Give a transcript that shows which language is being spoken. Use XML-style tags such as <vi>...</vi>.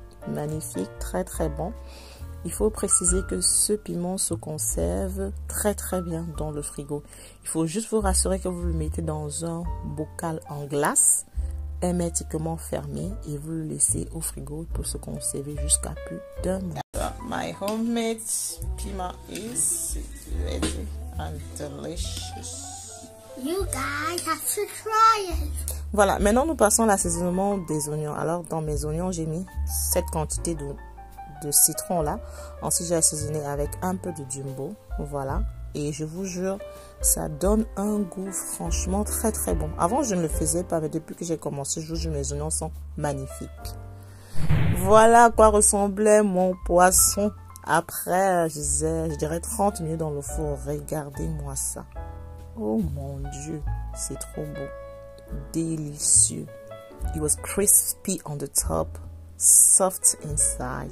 <fr>Magnifique, très très bon. Il faut préciser que ce piment se conserve très très bien dans le frigo. Il faut juste vous rassurer que vous le mettez dans un bocal en glace, hermétiquement fermé, et vous le laissez au frigo pour se conserver jusqu'à plus d'1 mois.</fr> <en>My homemade piment is ready and delicious. You guys have to try it.</en> <fr>Voilà, maintenant nous passons à l'assaisonnement des oignons. Alors dans mes oignons, j'ai mis cette quantité de citron là. Ensuite, j'ai assaisonné avec un peu de jumbo. Voilà. Et je vous jure, ça donne un goût franchement très très bon. Avant, je ne le faisais pas, mais depuis que j'ai commencé, je vous jure, mes oignons sont magnifiques. Voilà à quoi ressemblait mon poisson après, je dirais 30 minutes dans le four. Regardez-moi ça. Oh mon Dieu, c'est trop beau. Délicieux.</fr> <en>It was crispy on the top, soft inside.</en>